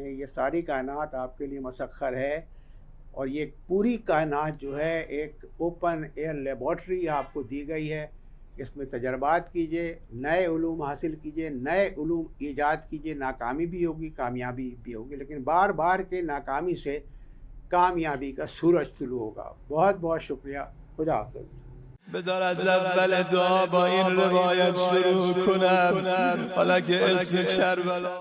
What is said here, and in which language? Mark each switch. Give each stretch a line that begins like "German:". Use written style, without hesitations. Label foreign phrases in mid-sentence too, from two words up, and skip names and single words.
Urdu: یہ ساری کائنات آپ کے لیے مسخر ہے اور یہ پوری کائنات جو ہے ایک
English: open air laboratory
Urdu: آپ کو دی گئی ہے۔ اس میں تجربات کیجئے، نئے علوم حاصل کیجئے، نئے علوم ایجاد کیجئے۔ ناکامی بھی ہوگی، کامیابی بھی ہوگی، لیکن بار بار کے ناکامی سے کامیابی کا سورج طلوع ہوگا۔ بہت بہت شکریہ، خدا حافظ۔
Persian: بذار از اول دعا با این روایت شروع کنم، حالا که اسم کربلا